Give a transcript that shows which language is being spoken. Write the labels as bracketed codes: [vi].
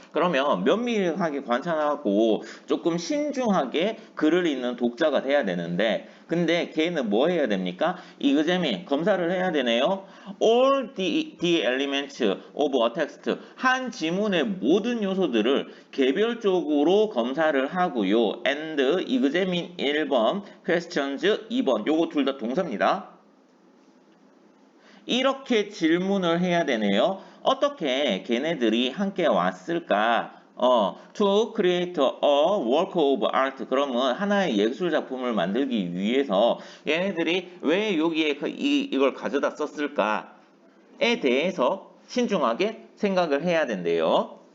[ko] 그러면 면밀하게 관찰하고 조금 신중하게 글을 읽는 독자가 돼야 되는데 근데 걔는 뭐 해야 됩니까? examine, 검사를 해야 되네요. [en] all the elements of a text. [ko] 한 지문의 모든 요소들을 개별적으로 검사를 하고요. [en] and examine 1번, questions 2번. [ko] 요거 둘 다 동사입니다. 이렇게 질문을 해야 되네요. 어떻게 걔네들이 함께 왔을까? [en] to create a work of art. [ko] 그러면 하나의 예술 작품을 만들기 위해서 얘네들이 왜 여기에 이걸 가져다 썼을까에 대해서 신중하게 생각을 해야 된대요.